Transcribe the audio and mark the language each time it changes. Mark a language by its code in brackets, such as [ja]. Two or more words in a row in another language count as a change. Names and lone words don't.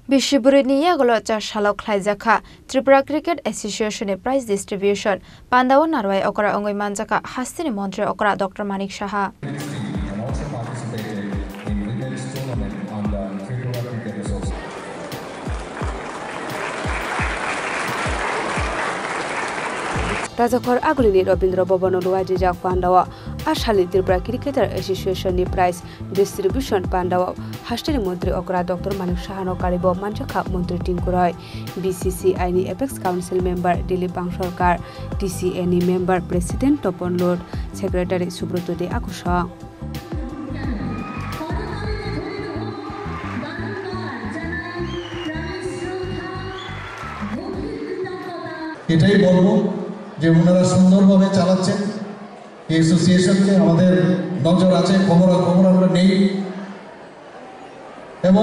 [trp] Bishiburi niya golocha shalok khlaijaka Tripura Cricket Association e [en] prize distribution [trp] Pandawa narwai okra ongoi manjaka hastini mantri okra Dr. Manik Saha. Rajakhor Agulini Robindra Bhavan Luajija Pandawa Ashali Tripura Cricketer Association ni [en] prize distribution [trp] Pandawa Hastini Mantri Okra Dr. Manik Saha Karibo Manjaka Mantri Tinkuroy BCCI ni [en] Apex Council member [trp] Dilip Bangsorkar TCA ni [en] member President [trp] Topon Lord Secretary Subroto De Akusha [bn] এটাই বলবো যে ওনারা সুন্দরভাবে চালাচ্ছেন এই অ্যাসোসিয়েশনকে আমাদের নজর আছে খবর আমরা নেই এবং